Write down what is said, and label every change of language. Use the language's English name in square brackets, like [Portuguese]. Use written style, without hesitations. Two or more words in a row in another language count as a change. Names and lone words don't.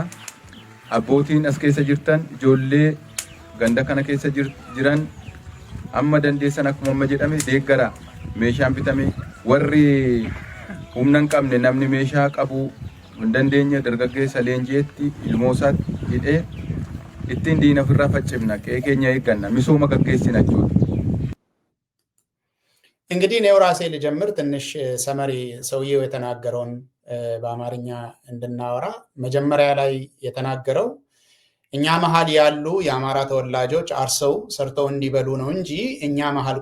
[Oromo] Abbootiin as keessa jirtan ijoollee ganda kana keessa jiran amma dandeessan akkuma amma jedhame deeggaraa meeshaan bitame warri humna hin qabne namni meeshaa qabu hin dandeenye dargaggeessa leenji'etti ilmoo isaatti hidhee ittiin diina ofirraa faccifna qe'ee keenya eegganna misooma gaggeessina jechuudha. [Amharic] እንግዲህ እኔው ራሴ ልጀምር ትንሽ ሰመሪ ሰውየው የተናገረውን በአማርኛ እንድናወራ መጀመሪያ ላይ የተናገረው እኛ መሃል ያሉ የአማራ ተወላጆች አርሰው ሰርተው እንዲበሉ ነው እንጂ እኛ መሃል